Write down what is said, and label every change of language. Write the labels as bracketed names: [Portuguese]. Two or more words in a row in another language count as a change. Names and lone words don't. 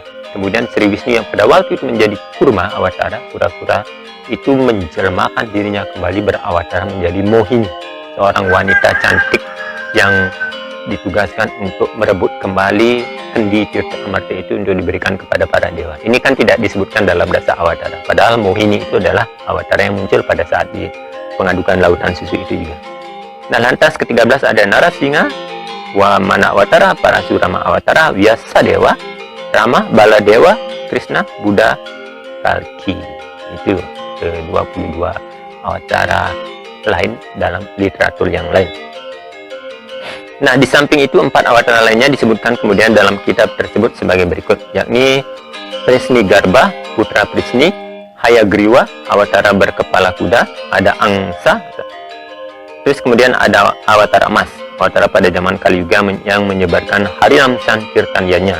[Indonesian] Kemudian Sri Wisnu yang pada waktu itu menjadi Kurma Awatara, kura-kura, itu menjelmakan dirinya kembali berawatara menjadi Mohini, seorang wanita cantik yang ditugaskan untuk merebut kembali kendi tirta amarta itu untuk diberikan kepada para dewa. Ini kan tidak disebutkan dalam dasar Awatara. Padahal Mohini itu adalah Awatara yang muncul pada saat di pengadukan lautan susu itu juga. Nah, lantas ke-13 ada Narasingha, Wamana Awatara, Parasurama Awatara, Vyasadewa, Rama, Baladewa, Krishna, Buddha, Kalki. Itu ke-22 Awatara lain dalam literatur yang lain. Nah, di samping itu 4 awatara lainnya disebutkan kemudian dalam kitab tersebut sebagai berikut, yakni Prisni Garba, putra Prisni, Hayagriwa, awatara berkepala kuda, ada Angsa, terus kemudian ada awatara emas, awatara pada zaman Kali Yuga yang menyebarkan Harinam Sankirtanyanya.